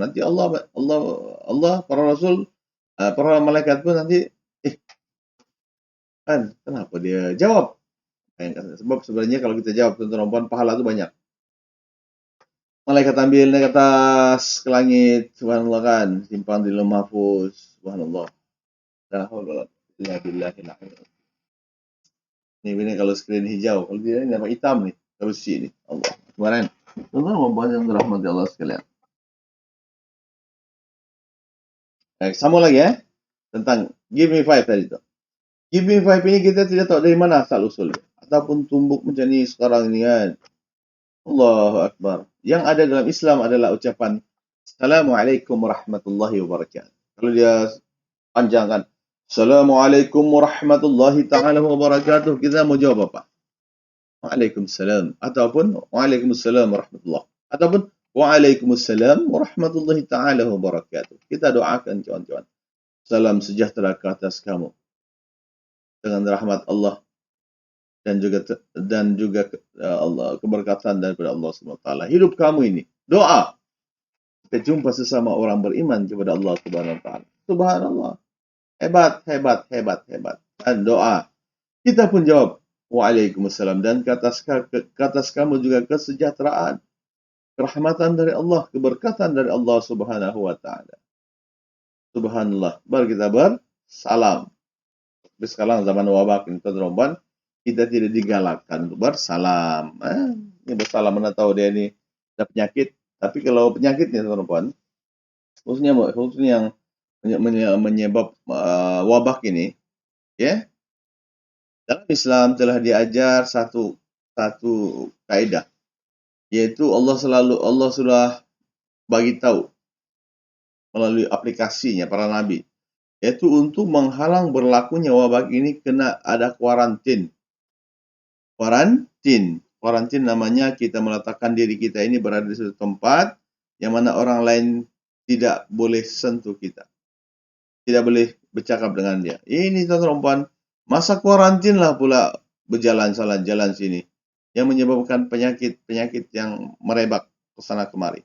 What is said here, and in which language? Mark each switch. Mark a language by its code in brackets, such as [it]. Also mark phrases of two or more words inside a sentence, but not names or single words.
[ms] Nanti Allah, para Rasul, para malaikat pun nanti, kan kenapa dia jawab? Sebab sebenarnya kalau kita jawab tuan-tuan pahala itu banyak. Malaikat ambil naik ke atas ke langit, subhanallah kan, simpan di lemah mahfuz, subhanallah. [ar] لا حول ولا قوة إلا بالله. [ms] Ini kalau screen hijau, kalau tidak ini nampak hitam nih, kursi nih. Allah. Kemarin, tuan-tuan membuat yang dirahmati Allah sekalian. Sama lagi ya, tentang [en] give me five [ms] tadi itu. [en] Give me five [ms] ini kita tidak tahu dari mana asal usulnya, ataupun tumbuk macam ni sekarang ini kan. [ar] الله أكبر. [ms] Yang ada dalam Islam adalah ucapan [ar] السلام عليكم ورحمة الله وبركاته. [ms] Kalau dia panjangkan [ar] السلام عليكم ورحمة الله تعالى وبركاته, [ms] kita mau jawab apa? Waalaikumsalam. [ar] Ataupun وعليكم السلام ورحمة الله. Ataupun وعليكم السلام ورحمة الله تعالى وبركاته. [ms] Kita doakan kawan-kawan. Salam sejahtera ke atas kamu. Dengan rahmat Allah dan juga Allah, keberkatan daripada Allah SWT. Hidup kamu ini. Doa. Kita jumpa sesama orang beriman kepada Allah SWT. Subhanallah. Hebat, hebat, hebat, hebat. Dan doa. Kita pun jawab, Waalaikumsalam. Dan ke atas kamu juga kesejahteraan, kerahmatan dari Allah, keberkatan dari Allah [ar] سبحانه وتعالى. [ms] Subhanallah. Baru kita bersalam. Tapi sekarang zaman wabak ini, teman-teman, kita tidak digalakkan untuk bersalam. Ini bersalam, mana tahu dia ini ada penyakit. Tapi kalau penyakitnya, teman-teman, khususnya yang menyebab wabak ini, ya, dalam Islam telah diajar satu kaidah, yaitu Allah sudah bagi tahu melalui aplikasinya para nabi, yaitu untuk menghalang berlakunya wabak ini kena ada kuarantin. Kuarantin namanya kita meletakkan diri kita ini berada di suatu tempat yang mana orang lain tidak boleh sentuh kita. Tidak boleh bercakap dengan dia. Ini teman-teman, masa kuarantin lah pula berjalan jalan sini yang menyebabkan penyakit yang merebak ke sana kemari.